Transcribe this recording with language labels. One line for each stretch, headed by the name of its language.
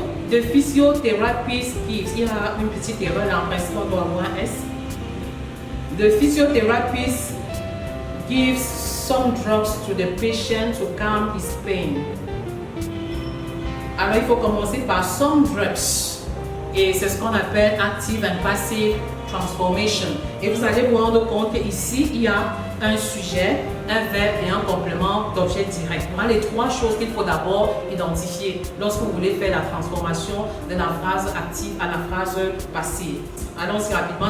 English: The physiotherapist gives.
French: Il y a une petite erreur là, en principe on doit avoir un S.
English: The physiotherapist gives some drugs to the patient to calm his pain.
French: Alors il faut commencer par
English: some drugs.
French: Et c'est ce qu'on appelle
English: active and passive transformation.
French: Et vous allez vous rendre compte qu'ici, il y a un sujet, un verbe et un complément d'objet direct. Voilà les trois choses qu'il faut d'abord identifier lorsque vous voulez faire la transformation de la phrase active à la phrase passive. Allons-y rapidement.